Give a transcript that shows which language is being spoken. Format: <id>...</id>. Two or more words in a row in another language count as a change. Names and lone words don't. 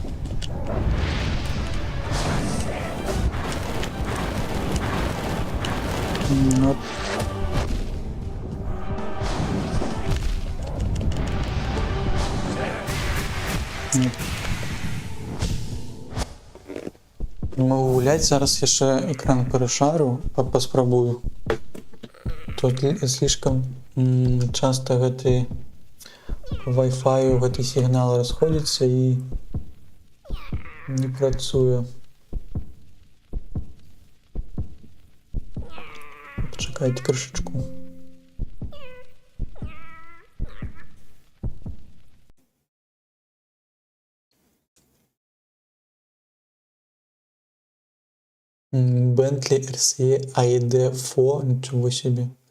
<ru>Вот. Нет. Могу гулять,</ru> <be>зараз яшчэ экран перашарю, паспрабую.</be> <ru>Тут слишком часто</ru> <be>гэты Wi-Fi гэты сігнал расходзіцца і не працуе. Пачакайце крышачку.</be> <ru>Bentley RC ID4, ничего себе.</ru>